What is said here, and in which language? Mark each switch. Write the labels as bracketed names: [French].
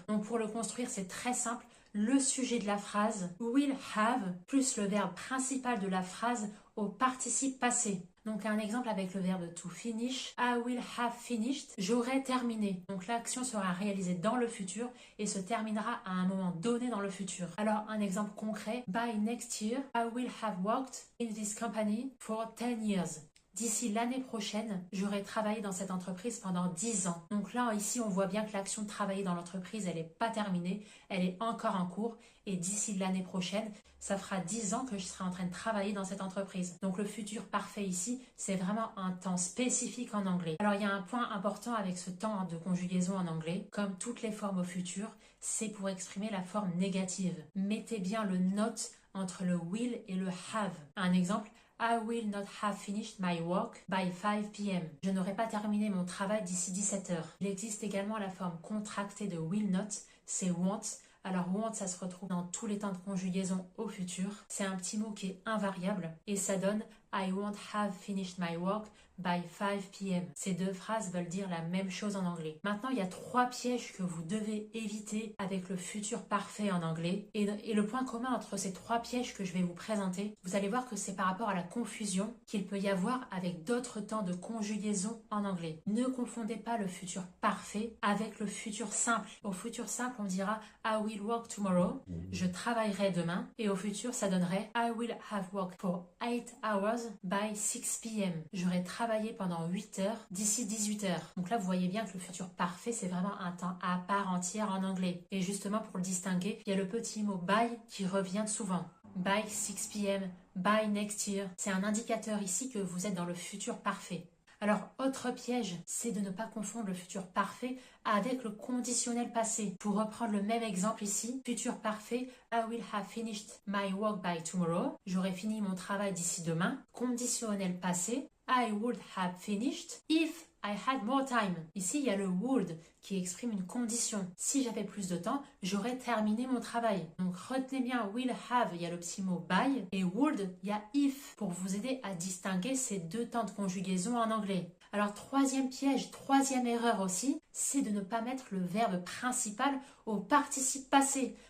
[French] Donc pour le construire, c'est très simple. Le sujet de la phrase will have plus le verbe principal de la phrase au participe passé. Donc un exemple avec le verbe to finish, [English] I will have finished, [French] j'aurai terminé. Donc l'action sera réalisée dans le futur et se terminera à un moment donné dans le futur. Alors un exemple concret, [English] by next year, I will have worked in this company for 10 years. [French] D'ici l'année prochaine, j'aurai travaillé dans cette entreprise pendant 10 ans. Donc là, ici, on voit bien que l'action de travailler dans l'entreprise, elle n'est pas terminée, elle est encore en cours. Et d'ici l'année prochaine, ça fera 10 ans que je serai en train de travailler dans cette entreprise. Donc le futur parfait ici, c'est vraiment un temps spécifique en anglais. Alors il y a un point important avec ce temps de conjugaison en anglais. Comme toutes les formes au futur, c'est pour exprimer la forme négative. Mettez bien le not entre le will et le have. Un exemple, [English] I will not have finished my work by 5 p.m. [French] Je n'aurai pas terminé mon travail d'ici 17 heures. Il existe également la forme contractée de will not, c'est want. Alors want, ça se retrouve dans tous les temps de conjugaison au futur. C'est un petit mot qui est invariable et ça donne [English] I won't have finished my work by 5 p.m. [French] Ces deux phrases veulent dire la même chose en anglais. Maintenant, il y a 3 pièges que vous devez éviter avec le futur parfait en anglais. Et le point commun entre ces 3 pièges que je vais vous présenter, vous allez voir que c'est par rapport à la confusion qu'il peut y avoir avec d'autres temps de conjugaison en anglais. Ne confondez pas le futur parfait avec le futur simple. Au futur simple, on dira [English] I will work tomorrow, [French] je travaillerai demain. Et au futur, ça donnerait [English] I will have worked for 8 hours by 6 p.m. [French] J'aurai travaillé pendant 8 heures d'ici 18 heures. Donc là, vous voyez bien que le futur parfait, c'est vraiment un temps à part entière en anglais. Et justement, pour le distinguer, il y a le petit mot by qui revient souvent. [English] By 6 p.m., by next year. [French] C'est un indicateur ici que vous êtes dans le futur parfait. Alors, autre piège, c'est de ne pas confondre le futur parfait avec le conditionnel passé. Pour reprendre le même exemple ici, futur parfait, [English] I will have finished my work by tomorrow. [French] J'aurai fini mon travail d'ici demain. Conditionnel passé, [English] I would have finished if I had more time. [French] Ici, il y a le would qui exprime une condition. Si j'avais plus de temps, j'aurais terminé mon travail. Donc, retenez bien will have, il y a le petit mot by, et would, il y a if, pour vous aider à distinguer ces deux temps de conjugaison en anglais. Alors, troisième piège, troisième erreur aussi, c'est de ne pas mettre le verbe principal au participe passé.